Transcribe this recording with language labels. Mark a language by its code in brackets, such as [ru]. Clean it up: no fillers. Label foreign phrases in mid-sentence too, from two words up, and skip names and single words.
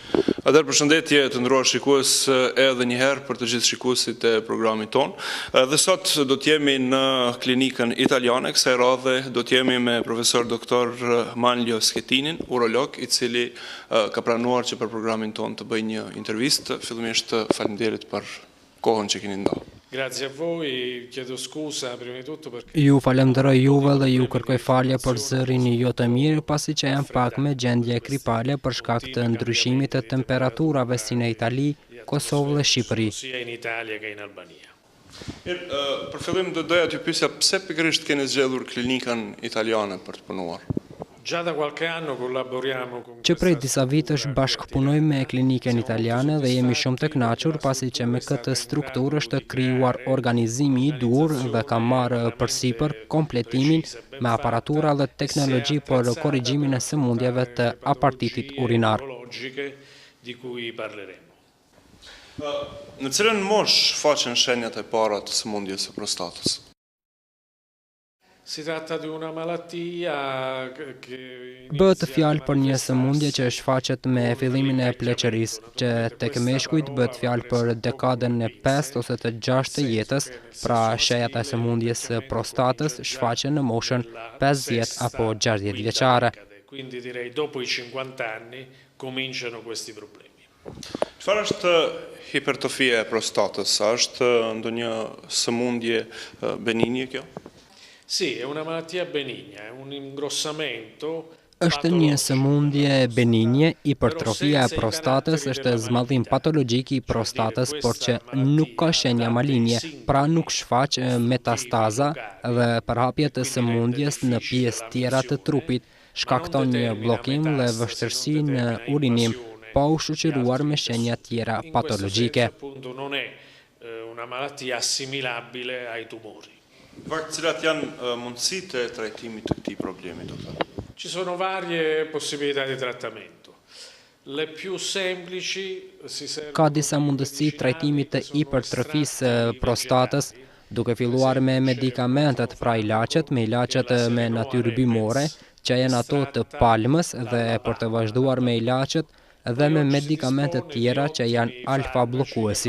[sq] Atëherë përshëndetje të nderuar shikues edhe një herë për të gjithë shikuesit e programit ton. Dhe sot do të jemi në klinikën italiane, kësaj radhe do të jemi me profesor doktor Manlio Schettinin, urolog, i cili ka pranuar që për programin ton të bëjë një intervistë. Fillimisht faleminderit për kohën që keni ndarë. [it] Grazie a voi, chiedo scusa prima di tutto perché... [sq] Ju falenderoj juve dhe ju kërkoj falje për zërin jo të mirë pasi që jam pak me gjendje gripale për shkak të ndryshimit të temperaturave si në Itali, Kosovë dhe Shqipëri. [it] sia in Italia che in Albania. [sq] Për fillim do doja t'ju pyesja pse pikërisht keni zgjedhur klinikën italiane për të punuar? [it] Già da qualche anno collaboriamo con [sq] Që prej disa vitësh bashkëpunojmë me klinikën italiane dhe jemi shumë të kënaqur pasi që me këtë strukturë është krijuar organizimi i duhur dhe ka marrë përsipër kompletimin me aparatura dhe teknologji për korrigjimin e sëmundjeve të apartitit urinar. [it] di cui parleremo. [sq] Në cilën moshë faqen shenjat e para të sëmundjes së prostatës? [it] Si tratta di una malattia che [sq] Bëhet fjalë për një sëmundje që shfaqet me fillimin e pleqërisë, që tek meshkujt bëhet fjalë për dekadën e 5 ose të 6 të jetës, pra shejat e sëmundjes së prostatës shfaqen në moshën 50 apo 60 vjeçare. [it] Quindi direi dopo i 50 anni cominciano questi problemi. [sq] Çfarë është hipertrofia e prostatës? A është ndonjë sëmundje benigne kjo? [it] Sì, è una malattia benigna, è un ingrossamento [sq] Është një sëmundje benigne, hipertrofia e prostatës është zmadhim patologjik i prostatës, por që nuk ka shenja malinje, pra nuk shfaq metastaza dhe përhapje të sëmundjes në pjesë tjera të trupit, shkakton një bllokim dhe vështirësi në urinim, pa u shoqëruar me shenja tjera patologjike. [it] appunto non è una malattia assimilabile ai tumori. [sq] Fakt, cilat janë mundësitë e trajtimit të këtij problemi, doktor? [it] Ci sono varie possibilità di trattamento. Le più semplici si servono [sq] Ka disa mundësi trajtimit të hipertrofisë prostatës, duke filluar me medikamentet pra ilaqet, me ilaqet me natyrë bimore, që janë ato të palmës dhe për të vazhduar me ilaqet dhe me medikamentet tjera që janë alfa bllokuesit.